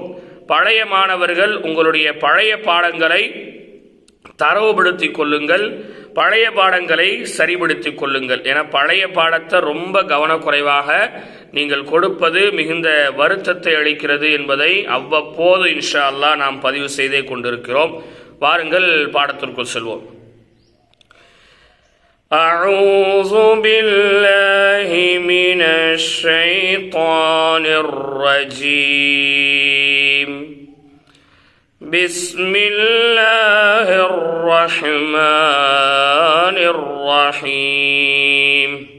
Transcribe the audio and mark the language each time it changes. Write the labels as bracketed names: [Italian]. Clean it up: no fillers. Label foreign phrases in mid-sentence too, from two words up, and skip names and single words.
[Tamil] பழைய மாணவர்கள் உங்களுடைய பழைய பாடங்களை தரவுபடுத்திக் கொள்ளுங்கள், பழைய பாடங்களை சரிபடுத்திக் கொள்ளுங்கள். என பழைய பாடத்தை ரொம்ப கவனக்குறைவாக நீங்கள் கொடுப்பது மிகுந்த வருத்தத்தை அளிக்கிறது என்பதை அவ்வப்போது [Arabic] إن شاء الله [Tamil] நாம் பதிவு செய்தே கொண்டிருக்கிறோம். வாருங்கள் பாடத்திற்குள் செல்வோம். [Arabic] أعوذ بالله من الشيطان الرجيم. بسم الله الرحمن الرحيم.